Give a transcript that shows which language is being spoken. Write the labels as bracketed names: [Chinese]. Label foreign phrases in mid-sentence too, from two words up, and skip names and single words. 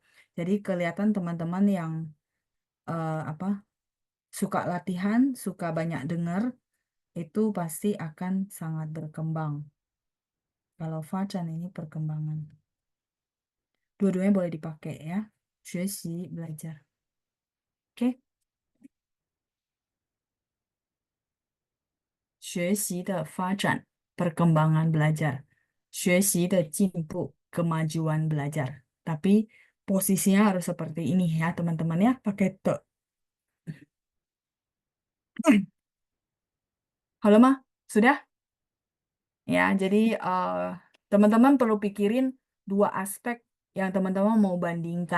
[Indonesian] Jadi kelihatan teman-teman yang suka latihan, suka banyak dengar, itu pasti akan sangat berkembang. Kalau fajan ini perkembangan. Dua-duanya boleh dipakai ya. 学习 belajar. Oke. [Chinese] 学习的发展 [Indonesian] perkembangan belajar. [Chinese] 学习的进步 [Indonesian] kemajuan belajar. Tapi posisinya harus seperti ini ya teman-teman ya. Pakai te. Halo mah? Sudah? Ya, jadi teman-teman perlu pikirin dua aspek yang teman-teman mau bandingkan.